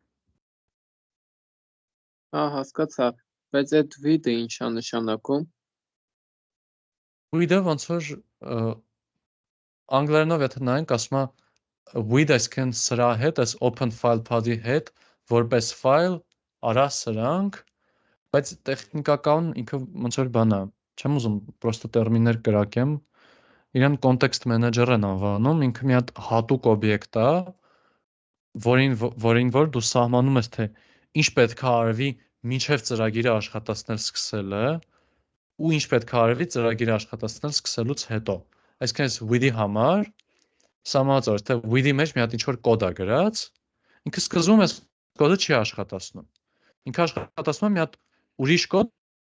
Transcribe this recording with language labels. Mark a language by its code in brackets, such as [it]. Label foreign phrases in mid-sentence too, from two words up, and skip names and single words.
[hy] Հա, հասկացա, բայց այդ with-ը ինչ է նշանակում։ With-ը ոնց որ անգլերենով եթե նայենք, ասում է with այսինքն սրա հետ, այս [en] open file path- [hy] ի հետ, որպես file արա սրանք, բայց տեխնիկական ինքը ոնց որ բան է, չեմ ուզում պրոստը տերմիններ կրակեմ, իրան [en] context manager [hy] են անվանում, ինքը մի հատ հատուկ օբյեկտ է, որին որ դու սահմանում ես, թե ինչ պետք է արվի մինչև ծրագիրը աշխատացնել սկսելը, ու ինչ պետք է արվի ծրագիրը աշխատացնել սկսելուց հետո։ Այսինքն այս with-ի համար սահմանված է, թե with-ի մեջ մի հատ ինչ-որ կոդ է գրած, ինքը սկզբում այս կոդը չի աշխատացնում։ Ինքը աշխատացնում է մի հատ ուրիշ կոդ